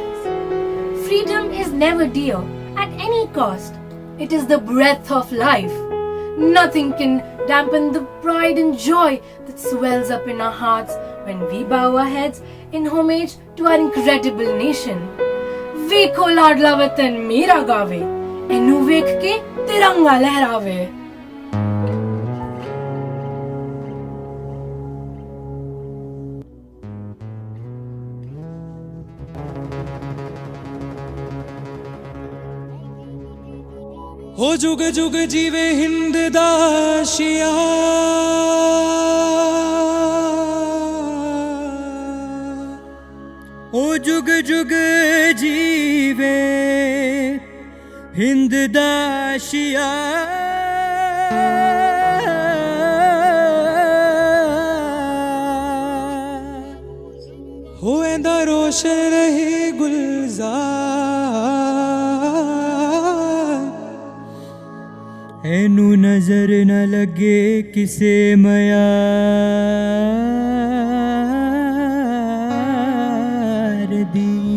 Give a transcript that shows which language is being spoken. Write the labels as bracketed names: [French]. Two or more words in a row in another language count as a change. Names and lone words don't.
[English] Freedom is never dear at any cost. It is the breath of life. Nothing can dampen the pride and joy that swells up in our hearts when we bow our heads in homage to our incredible nation. [Punjabi] ਵੇਖੋ ਲਾਡਲਾ ਵਤਨ ਮੇਰਾ ਗਾਵੇ, ਏਨੂੰ ਵੇਖ ਕੇ ਤਿਰੰਗਾ ਲਹਿਰਾਵੇ. ਹੋ ਜੁਗ ਜੁਗ ਜੀਵੇ ਹਿੰਦ ਦਾਸ਼ੀਆ ਹੋ ਜੁਗ ਜੁਗ ਜੀਵੇ ਹਿੰਦ ਦਾਸ਼ੀਆ ਹੋ ਏਂਦਾ ਰੋਸ਼ਨ ਰਹੇ ਗੁਲਜ਼ਾਰ ਏਨੂੰ ਨਜ਼ਰ ਨ ਲੱਗੇ ਕਿਸੇ ਮਿਆਰ ਦੀ